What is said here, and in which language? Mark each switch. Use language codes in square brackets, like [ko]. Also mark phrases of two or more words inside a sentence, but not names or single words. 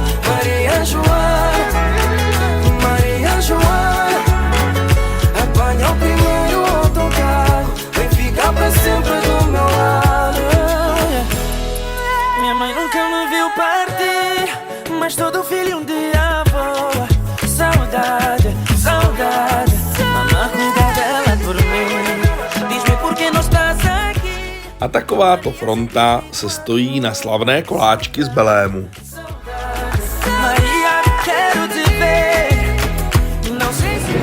[pt] Maria Joana, Maria Joana, apanha o primeiro autocarro, vem ficar para sempre do meu lado. Minha mãe nunca me viu partir, mas todo filho um dia voa. Saudade, saudade, mamãe cuida dela por mim. Diz-me por que não estás aqui. [cs] A takováto fronta se stojí na slavné koláčky z Belému. [pt] Maria, quero te ver. Não sei se...